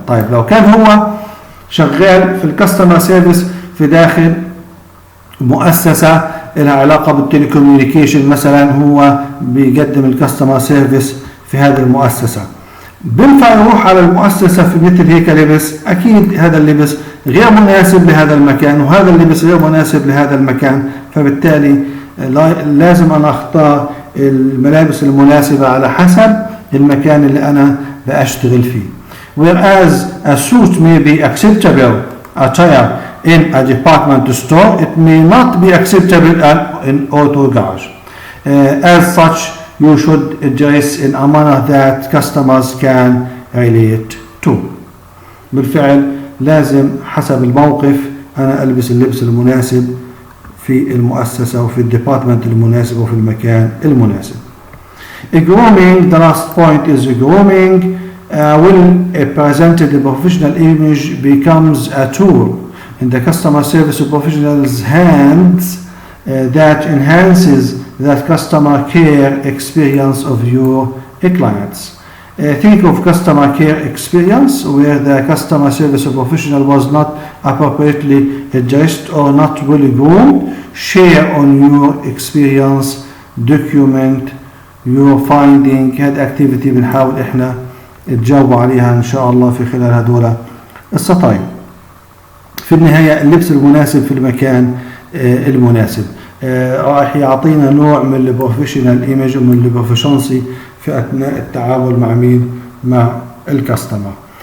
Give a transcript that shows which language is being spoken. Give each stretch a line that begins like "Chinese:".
Arabic: طيب لو كان هو شغال في الكاستمر سيرفيس في داخل مؤسسة لها علاقة بالتليكوميونيكيشن مثلا، هو بيقدم الكاستمر سيرفيس في هذه المؤسسة، بينفع يروح على المؤسسة في مثل هيك لبس؟ أكيد هذا اللبس غير مناسب لهذا المكان وهذا اللبس غير مناسب لهذا المكان، فبالتالي لازم أنا أختار الملابس المناسبة على حسب المكان اللي أنا بأشتغل فيه.
English: Whereas a suit may be acceptable attire in a department store, it may not be acceptable in auto garage. As such, you should dress in a manner that customers can relate to.
Arabic: بالفعل لازم حسب الموقف أنا ألبس اللبس المناسب في المؤسسة وفي الديبارتمنت المناسب وفي المكان المناسب.
English: Grooming, the last point is grooming. When a presented professional image becomes a tool in the customer service professional's hands that enhances that customer care experience of your clients. Think of customer care experience where the customer service professional was not appropriately dressed or not well groomed. Share on your experience, document your finding.
Arabic: هاد activity بنحاول احنا تجاوبوا عليها ان شاء الله في خلال هدول السطرين. في النهاية اللبس المناسب في المكان المناسب راح يعطينا نوع من البروفيشنال ايمج ومن البروفيشنسي في اثناء التعامل مع مين؟ مع الكاستمر.